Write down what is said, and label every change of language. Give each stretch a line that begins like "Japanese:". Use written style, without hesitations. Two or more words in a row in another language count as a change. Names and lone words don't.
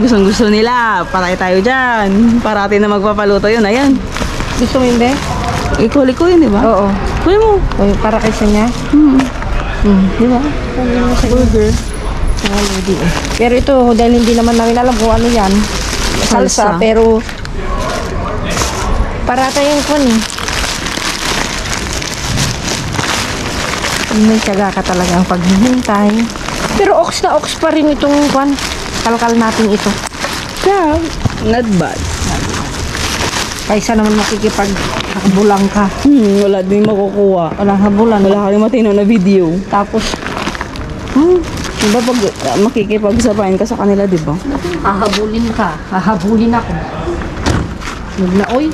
Filipino: Gustong-gusto nila. Patay tayo dyan. Parati na magpapaluto yun. Ayan. Gusto mo yun, be? Ikuli ko yun, di ba? Oo. Kunin mo. Uy, para kay niya. Di ba? Burger. Mga lodi eh. Pero ito, dahil hindi naman namin alam kung ano yan. Salsa, Salsa. pero parata yung kun eh. May tiyaga ka talagang paghihintay. Pero ox na ox pa rin itong kwan. Kalkal natin ito.
English: Yeah, not bad.
Filipino: Kaysa naman makikipag-habulang ka. Wala din makukuha. Walang habulan. Wala ka rin matino na video. Tapos, Diba pag makikipagsabayan ka sa kanila, diba? hahabulin ka. Hahabulin ako. Huwag na, oy.